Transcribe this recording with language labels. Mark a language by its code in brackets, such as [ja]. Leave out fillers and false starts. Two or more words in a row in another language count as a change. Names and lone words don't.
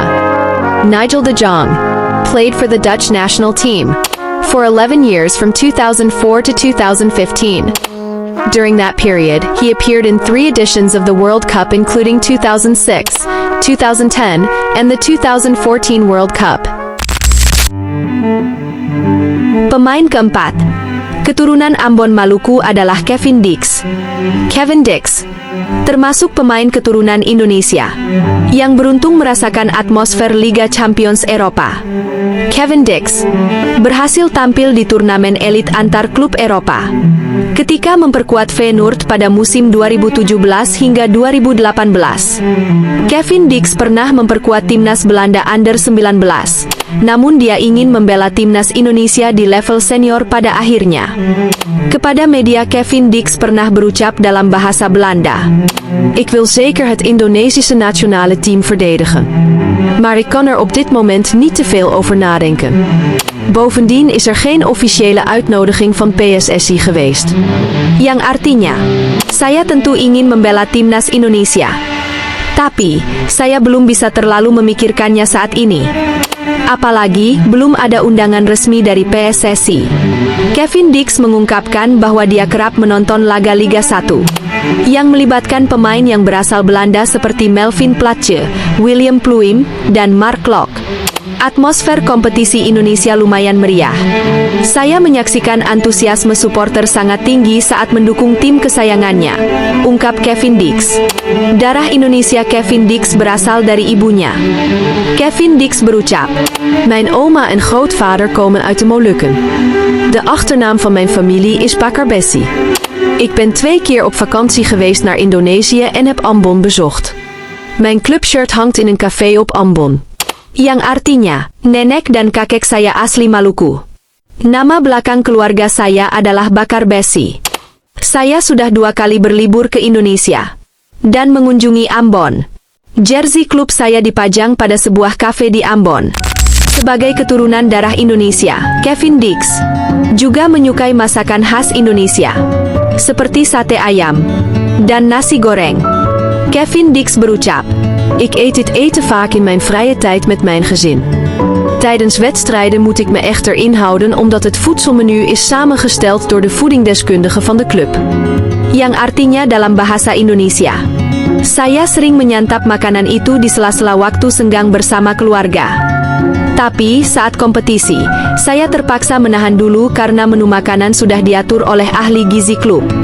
[en] Nigel de Jong played for the Dutch national team for 11 years from 2004 to 2015. During that period, he appeared in 3 editions of the World Cup including 2006, 2010, and the 2014 World Cup. [id] Pemain keempat, keturunan Ambon Maluku adalah Kevin Dix. Kevin Dix termasuk pemain keturunan Indonesia yang beruntung merasakan atmosfer Liga Champions Eropa. Kevin Dix berhasil tampil di turnamen elit antar klub Eropa ketika memperkuat Feyenoord pada musim 2017 hingga 2018. Kevin Dix pernah memperkuat timnas Belanda Under 19, namun dia ingin membela timnas Indonesia di level senior pada akhirnya. Kepada media, Kevin Dix pernah berucap dalam bahasa Belanda, [nl] "Ik wil zeker het Indonesische nationale team verdedigen. Maar ik kan er op dit moment niet te veel over nadenken. Bovendien is er geen officiële uitnodiging van PSSI geweest." [id] Yang artinya, "Saya tentu ingin membela timnas Indonesia, tapi saya belum bisa terlalu memikirkannya saat ini. Apalagi belum ada undangan resmi dari PSSI." Kevin Dix mengungkapkan bahwa dia kerap menonton laga Liga 1 yang melibatkan pemain yang berasal Belanda seperti Melvin Platje, William Pluim, dan Mark Lok. Atmosfer kompetisi Indonesia lumayan meriah. Saya menyaksikan antusiasme supporter sangat tinggi saat mendukung tim kesayangannya, ungkap Kevin Dix. Darah Indonesia Kevin Dix berasal dari ibunya. Kevin Dix berucap, [nl] "Mijn oma en grootvader komen uit de Molukken. De achternaam van mijn familie is Bakarbesi. Ik ben 2 keer op vakantie geweest naar Indonesië en heb Ambon bezocht. Mijn clubshirt hangt in een café op Ambon." [id] Yang artinya, nenek dan kakek saya asli Maluku. Nama belakang keluarga saya adalah Bakarbesi. Saya sudah 2 kali berlibur ke Indonesia dan mengunjungi Ambon. Jersey klub saya dipajang pada sebuah kafe di Ambon. Sebagai keturunan darah Indonesia, Kevin Dix juga menyukai masakan khas Indonesia, seperti sate ayam dan nasi goreng. Kevin Dix berucap, [nl] "Ik eet dit eten vaak in mijn vrije tijd met mijn gezin. Tijdens wedstrijden moet ik me echter inhouden omdat het voedselmenu is samengesteld door de voedingdeskundige van de club." [id] Yang artinya dalam bahasa Indonesia, "Saya sering menyantap makanan itu di sela-sela waktu senggang bersama keluarga. Tapi saat kompetisi, saya terpaksa menahan dulu karena menu makanan sudah diatur oleh ahli gizi klub."